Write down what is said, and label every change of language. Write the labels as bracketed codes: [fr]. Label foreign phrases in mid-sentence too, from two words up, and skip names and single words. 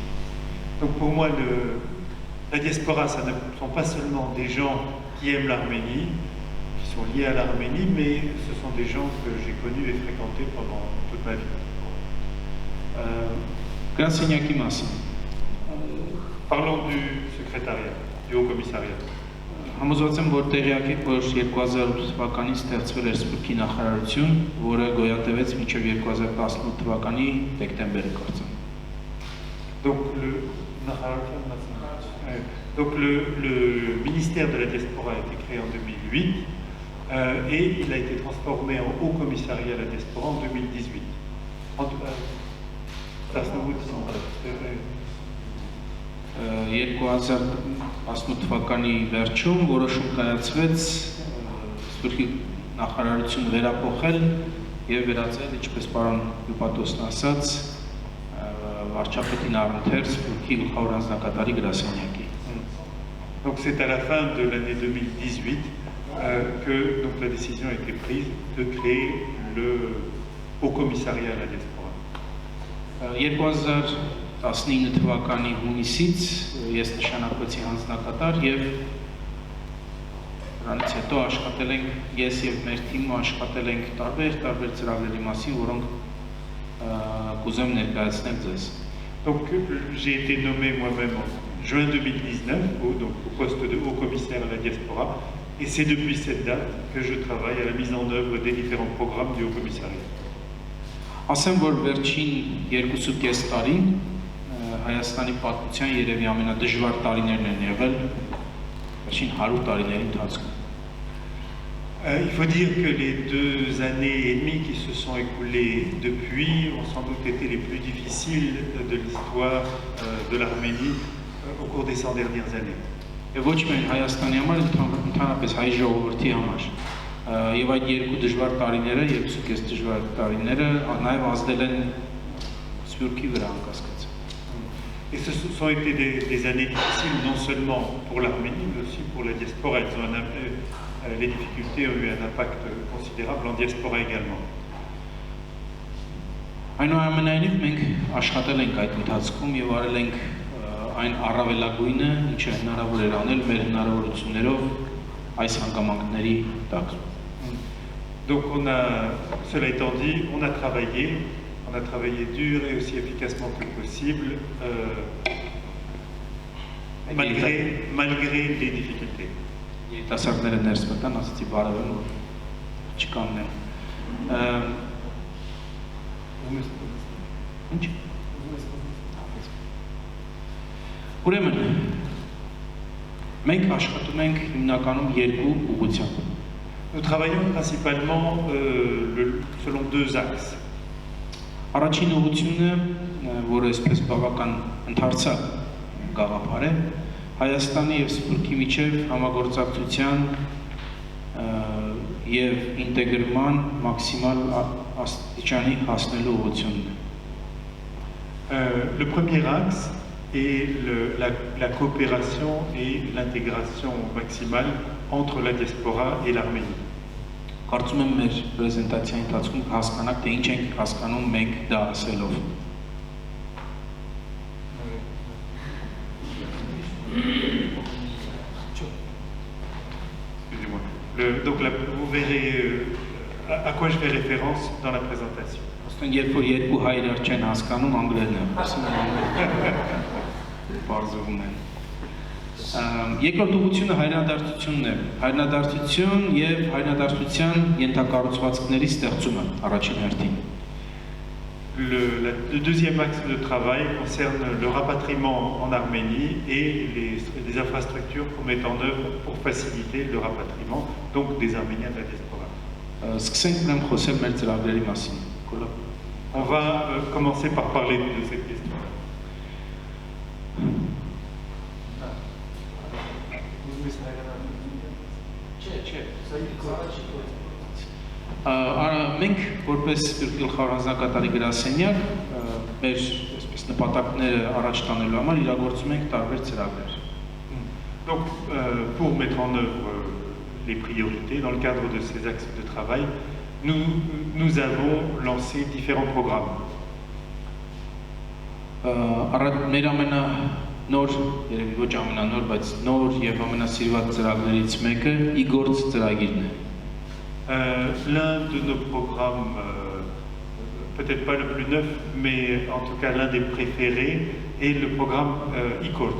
[fr] Donc pour moi, la diaspora, ça ne sont pas seulement des gens qui aiment l'Arménie, qui sont liés à l'Arménie, mais ce sont des gens que j'ai connus et fréquentés pendant toute ma vie. [hy] Գրասենյակի մասին։ [fr] Parlons du secrétariat, du Haut-Commissariat. [hy] Համոզված եմ, որ տեղյակ եք, որ 2008 թվականին ստեղծվել էր Սփյուռքի նախարարություն, որը գոյատևեց մինչև 2018 թվականի դեկտեմբերը կարծեմ։ [fr] Donc le ministère de la diaspora a été créé en 2008 et il a été transformé en Haut-Commissariat à la diaspora en 2018. Ça se nous dit [hy] 2018 թվականի վերջում որոշում կայացվեց Սփյուռքի նախարարություն վերափոխել եւ վերածել, ինչպես պարոն Հյուպատոսն ասաց, վարչապետին առընթեր Սփյուռքի գլխավոր հանձնակատարի գրասենյակի։ [fr] Donc c'est à la fin de l'année 2018 que donc, la décision a été prise de créer le Haut-Commissariat à la diaspora. [hy] 2019 թվականի հունիսից ես նշանակվեցի հանձնակատար եւ դրանից հետո աշխատել ենք ես եւ մեր թիմը աշխատել ենք տարբեր ծրագրերի մասին, որոնք կուզեմ ներկայացնել ձեզ։ [fr] Donc j'ai été nommé moi-même en juin 2019 au poste de diaspora. Et c'est depuis cette date que je travaille à la mise en œuvre des différents programmes du Haut-Commissariat. [hy] Ասեմ, որ վերջին 2.5 տարին Հայաստանի պատմության երևի ամենադժվար տարիներն են եղել վերջին 100 տարիների ընթացքում։ [fr] Il faut dire que les 2 années et demie qui se sont écoulées depuis ont sans doute été les plus difficiles de l'histoire de l'Arménie au cours des 100 dernières années. [hy] Եվ ոչ միայն Հայաստանի համար, ընդհանրապես հայ ժողովրդի համար։ Եվ այդ 2 դժվար տարիները, 2.5 դժվար տարիները նաև ազդել են Սփյուռքի վրա անկասկած։ [fr] Et ce sont été des années difficiles non seulement pour l'Arménie, mais aussi pour la diaspora. Les difficultés ont eu un impact considérable en diaspora également. [hy] Այնուամենայնիվ մենք աշխատել ենք այդ ընթացքում եւ արել ենք այն առավելագույնը, ինչը հնարավոր էր անել մեր հնարավորություններով այս հանգամանքների տակ։ [fr] Donc cela étant dit, on a travaillé dur et aussi efficacement que possible, malgré les difficultés. [hy] Երիտասարդները ներս մտան, ասացի բարևեմ, որ չկաննեն։ Ինչ։ Ուրեմն, մենք աշխատում ենք հիմնականում 2 ուղղությամբ։ [fr] Nous travaillons principalement selon 2 axes. [hy] Առաջին ուղղությունը, որը այսպես բավական ընդարձակ գաղափար է, Հայաստանի եւ Սփյուռքի միջև համագործակցության եւ ինտեգրման մաքսիմալ աստիճանի հասնելու ուղղությունն է։ [fr] Le premier axe est la coopération et l'intégration maximale entre la diaspora et l'Arménie. [hy] Կարծում եմ մեր պրեզենտացիայի ընթացքում հասկանաք, թե ինչ ենք հասկանում մենք դա ասելով։ [fr] Excusez-moi. Donc là, vous verrez à quoi je fais référence dans la présentation. [hy] Ոստեն երբ որ 2 հայրեր չեն հասկանում, անգլերեն են խոսում։ Բարձվում են։ Երկրորդ ուղղությունը հայրենադարձությունն է։ Հայրենադարձություն եւ հայրենադարձության ենթակառուցվածքների ստեղծումը առաջին հերթին։ [fr] Le deuxième axe de travail concerne le rapatriement en Arménie et les infrastructures qu'on met en œuvre pour faciliter le rapatriement, donc des Arméniens de la diaspora. [hy] Սկսենք ուրեմն խոսել մեր ծրագրերի մասին։ [fr] On va commencer par parler de cette question. [hy] Մենք որպես գլխավոր հանձնակատարի գրասենյակ մեր այսպես նպատակները առաջ տանելու համար իրագործում ենք տարբեր ծրագրեր։ [fr] Donc pour mettre en œuvre les priorités dans le cadre de ces axes de travail, nous avons lancé différents programmes. [hy] Մեր ամենանոր, երևի ոչ ամենանոր, բայց նոր եւ ամենասիրված ծրագրերից մեկը Իգործ ծրագիրն է։ [fr] L'un de nos programmes, peut-être pas le plus neuf, mais en tout cas l'un des préférés, est le programme Igorz.